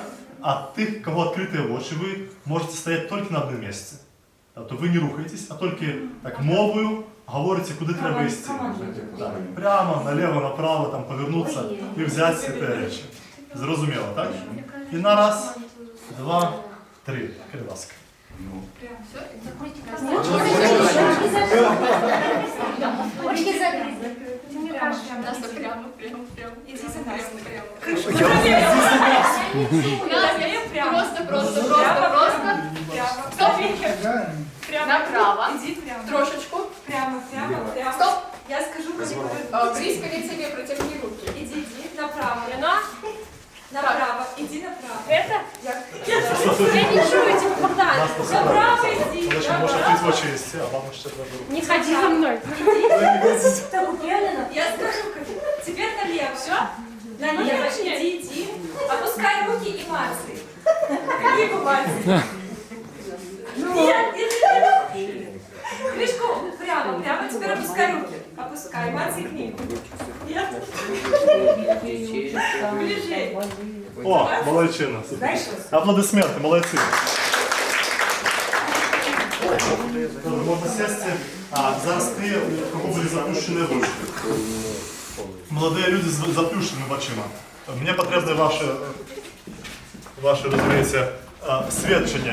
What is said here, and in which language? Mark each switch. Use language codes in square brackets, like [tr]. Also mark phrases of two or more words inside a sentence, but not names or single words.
[uk] А тих, кого відкриті очі, ви можете стояти тільки на одному місці. Тобто ви не рухаєтесь, а тільки так мовою говорите, куди треба йти. Так, прямо, наліво, направо, там, повернутися і взяти ці речі. Зрозуміло, так? І на раз, два, три. Будь ласка. Все, [ru] Очки закрыты. Ты не кажешь, Настя, прямо. Иди за Настей. Настя, просто. Стоп. Направо. Иди прямо. Трошечку. Прямо. Стоп. Я скажу, где Близко к себе протягни руки. Иди направо. Лена, Направо. Иди направо. это? Я [uk] не чую [ru] этих Богдан. Направо иди. [uk] Значить, може відкрити очі їсти, а вам ще треба руку. [ru] Не ходи за мной. Так уверенно. Я скажу, как. Теперь налево. Все? Налево. Иди. Опускай руки и мацай. Книгу мацай. Нет. Книжку прямо. Теперь опускай руки. Опускай. Мацай книгу. Нет. Ближе. О, [uk] молодчина. Супер. Аплодисменти, молодці. Добре, можна сісти. Зараз ти, у кого були заплющені очі. Молоді люди з заплющеними очима. Мені потрібно ваше, розумієте, свідчення.